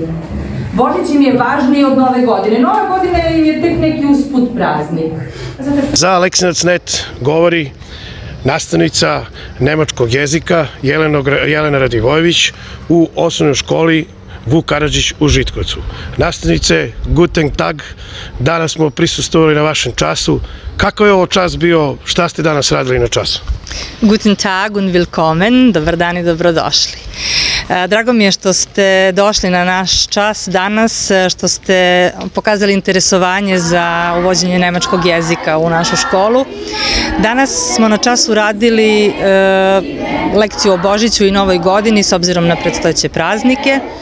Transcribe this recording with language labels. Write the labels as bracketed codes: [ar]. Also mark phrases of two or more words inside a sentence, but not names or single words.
[sr] Božić im je važniji od Nove godine. Nova godina im je tek neki usput praznik. Za Aleksinac.net govori nastavnica nemačkog jezika Jelena Radivojević u osnovnoj školi Vuk Karadžić u Žitkovcu. Nastavnice, [de] guten tag, [sr] danas smo prisustvovali na vašem času. Kako je ovo čas bio, šta ste danas radili na času? [de] Guten tag und willkommen, [sr] dobar dan i dobrodošli. Drago mi je što ste došli na naš čas danas, što ste pokazali interesovanje za uvođenje nemačkog jezika u našu školu. Danas smo na času radili lekciju o Božiću i Novoj godini s obzirom na predstojeće praznike.